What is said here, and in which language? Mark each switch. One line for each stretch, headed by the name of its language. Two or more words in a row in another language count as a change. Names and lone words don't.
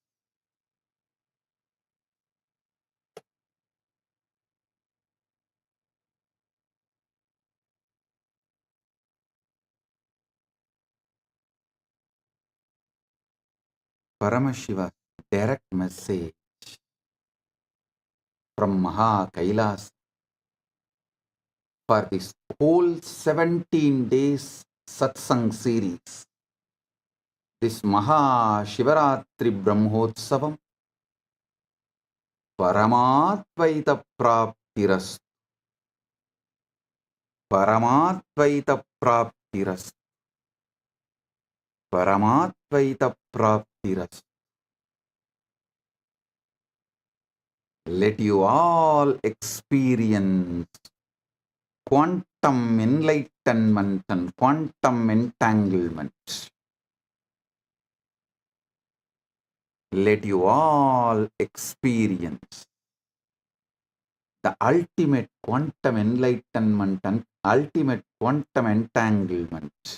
English: Paramashiva's direct message from Maha Kailas for this whole 17 days satsang series, this Maha Shivaratri Brahmotsavam,
Sanskrit: Paramatvaita Praptiras, Paramatvaita Praptiras, Paramatvaita Praptiras.
English: Let you all experience quantum enlightenment and quantum entanglement. Let you all experience the ultimate quantum enlightenment and ultimate quantum entanglement.